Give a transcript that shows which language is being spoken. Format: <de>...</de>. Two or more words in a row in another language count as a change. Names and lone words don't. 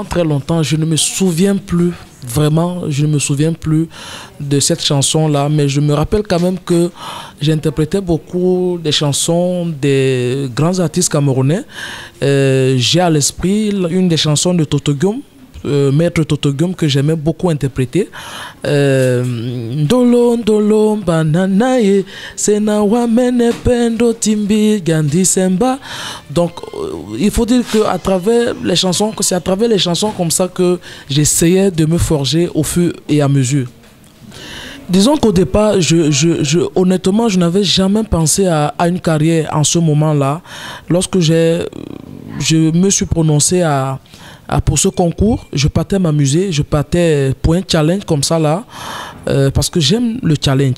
<fr>Je ne me souviens plus, vraiment, je ne me souviens plus de cette chanson-là, mais je me rappelle quand même que j'interprétais beaucoup des chansons des grands artistes camerounais. J'ai à l'esprit une des chansons de Toto Guillaume, Maître Toto Guillaume, que j'aimais beaucoup interpréter.</fr> <dua>Ndolo ndolo bananaye senawa mene pendo timbi gandi semba.</dua> <fr>Donc il faut dire que à travers les chansons, c'est à travers les chansons comme ça que j'essayais de me forger au fur et à mesure. Disons qu'au départ, honnêtement, je n'avais jamais pensé à une carrière en ce moment-là. Lorsque je me suis prononcé pour ce concours, je partais m'amuser, je partais pour un challenge comme ça là, parce que j'aime le challenge.</fr>